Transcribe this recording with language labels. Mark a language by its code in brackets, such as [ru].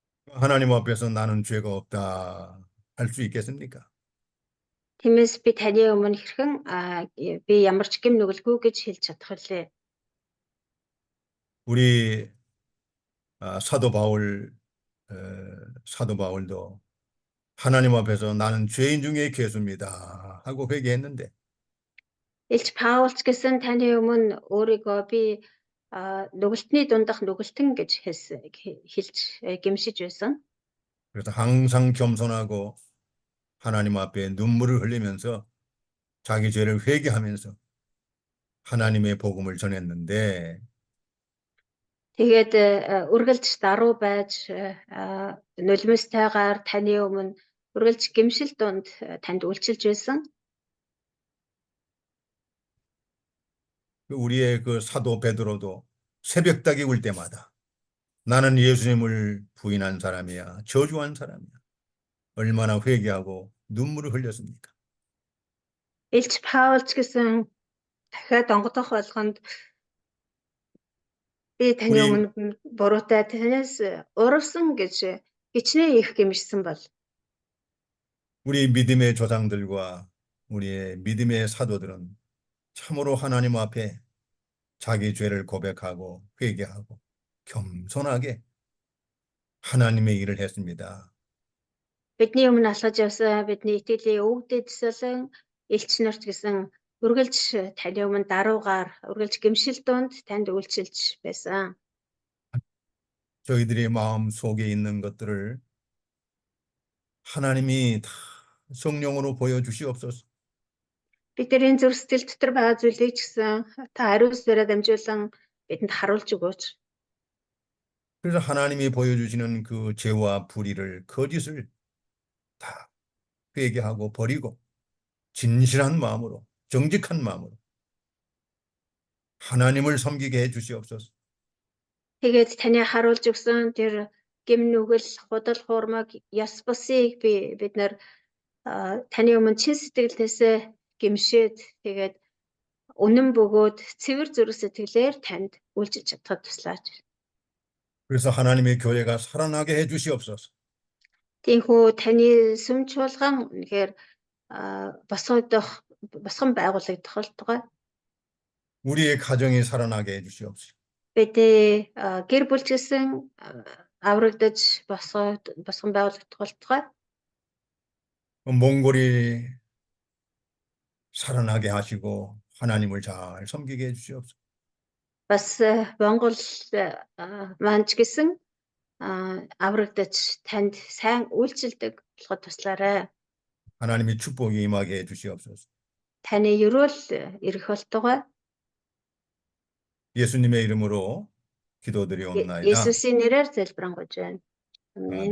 [ko] 하나님 앞에서 나는 죄가 없다 할 수 있겠습니까? [mn] Тиймээс би таны өмнө хэрхэн би ямар ч гэм нүгэлгүй гэж хэлж чадах үлээ. [ko] 우리 사도 바울도 하나님 앞에서 나는 죄인 중에 괴수입니다 하고 회개했는데 [mn] Илч Паулч гэсэн таны өмнө өөрийгөө би нүгэлтний дундах нүгэлтэн гэж хэлж гэмшиж байсан. [ko] 그래서 항상 겸손하고 하나님 앞에 눈물을 흘리면서 자기 죄를 회개하면서 하나님의 복음을 전했는데 [mn] Тэгээд үргэлж даруй байж нулимстайгаар таны өмнө үргэлж гэмшил дунд танд үйлчилж байсан. [ko] 우리의 그 사도 베드로도 새벽닭이 울 때마다 나는 예수님을 부인한 사람이야, 저주한 사람이야. 얼마나 회개하고 눈물을 흘렸습니까? [mn] Илч Паулч гэсэн дахиад онгодох болгонд би таны өмнө буруутай танаас урвсан гэж хичнээн их гэмшсэн бол [ko] 우리 믿음의 조상들과 우리의 믿음의 사도들은 참으로 하나님 앞에 자기 죄를 고백하고 회개하고 겸손하게 하나님의 일을 했습니다. [mn] бидний өмнө алхаж явсан бидний итгэлийн өвгдөд төсөөлөн элч нарт гэсэн үргэлж таны өмнө даруугаар үргэлж гэмшил дунд танд үйлчилж байсан. [ko] 저희들의 마음 속에 있는 것들을 하나님이 다 성령으로 보여주시옵소서. [mn] Бидний зүрх сэтгэл дотор байгаа зүйлийг ч гэсэн та ариун сүнсээр дамжуулан бидэнд харуулж өгөөч. [ko] 그래서 하나님이 보여주시는 그 죄와 불의를, 거짓을 다 회개하고 버리고 진실한 마음으로, 정직한 마음으로 하나님을 섬기게 해 주시옵소서. [mn] Тэгээд таны харуулж өгсөн тэр гэм нүгэл, худал хуурмаг, ёс бусыг бид нар таны өмнө чин сэтгэлдээсээ гэмшээд тэгээд үнэн бөгөөд цэвэр зүрх сэтгэлээр танд үйлчилж чадхад туслаач. [ko] 그래서 하나님의 교회가 살아나게 해 주시옵소서. [mn] Тиймээс таны сүм чуулган үнэхээр босгон байгуулагдах болтугай. [ko] 우리의 가정이 살아나게 해 주시옵소서. [mn] Бидний гэр бүл гэсэн аврагдаж босгон байгуулагдах болтугай. [ko] 몽골이 살아나게 하시고 하나님을 잘 섬기게 해 주시옵소서. [mn] Бас Монгол маань ч гэсэн аврагдаж танд сайн үйлчилдэг болоход туслаарай. [ko] 하나님의 축복이 임하게 해 주시옵소서. [mn] Таны ерөөл ирэх болтугай. [ko] 예수님의 이름으로 기도드리옵나이다. [mn] Есүсийн нэрээр залбирanгуйж байна. Амен.